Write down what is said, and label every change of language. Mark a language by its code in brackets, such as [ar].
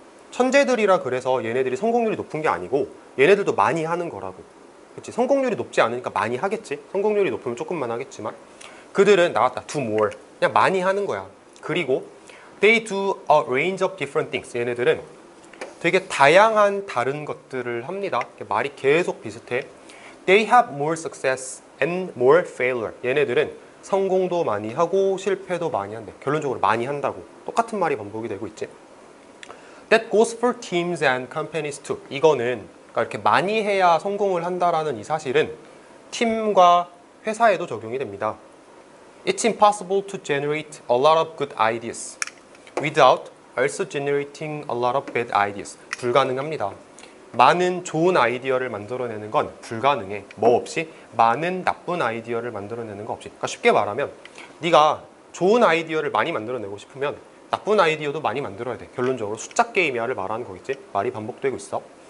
[ko] 천재들이라 그래서 얘네들이 성공률이 높은 게 아니고 얘네들도 많이 하는 거라고. 그치? 성공률이 높지 않으니까 많이 하겠지. 성공률이 높으면 조금만 하겠지만 그들은 나왔다. [en] do more. [ko] 그냥 많이 하는 거야. 그리고 [en] they do a range of different things. [ko] 얘네들은 되게 다양한 다른 것들을 합니다. 말이 계속 비슷해. [en] They have more success and more failure. [ko] 얘네들은 성공도 많이 하고 실패도 많이 한대. 결론적으로 많이 한다고. 똑같은 말이 반복이 되고 있지. [en] That goes for teams and companies too. [ko] 이거는 그러니까 이렇게 많이 해야 성공을 한다라는 이 사실은 팀과 회사에도 적용이 됩니다. [en] It's impossible to generate a lot of good ideas without also generating a lot of bad ideas. [ko] 불가능합니다. 많은 좋은 아이디어를 만들어내는 건 불가능해. 뭐 없이? 많은 나쁜 아이디어를 만들어내는 거 없이. 그러니까 쉽게 말하면 네가 좋은 아이디어를 많이 만들어내고 싶으면 나쁜 아이디어도 많이 만들어야 돼. 결론적으로 숫자 게임이야를 말하는 거겠지. 말이 반복되고 있어.